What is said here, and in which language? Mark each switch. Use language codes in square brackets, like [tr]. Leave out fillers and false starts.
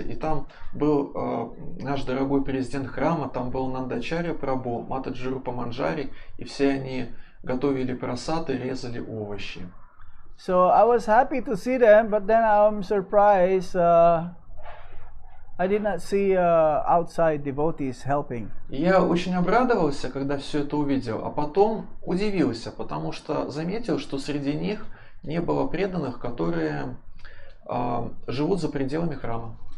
[ru] И там был наш дорогой президент храма, там был Нандачарья Прабhu, Матаджи Рупа Манджари, и все они готовили прасад и резали овощи. [en] So I was happy to see them, but then I'm surprised I did not see outside devotees helping. [ru] Я очень обрадовался, когда все это увидел, а потом удивился, потому что заметил, что среди них не было преданных, которые живут за пределами храма.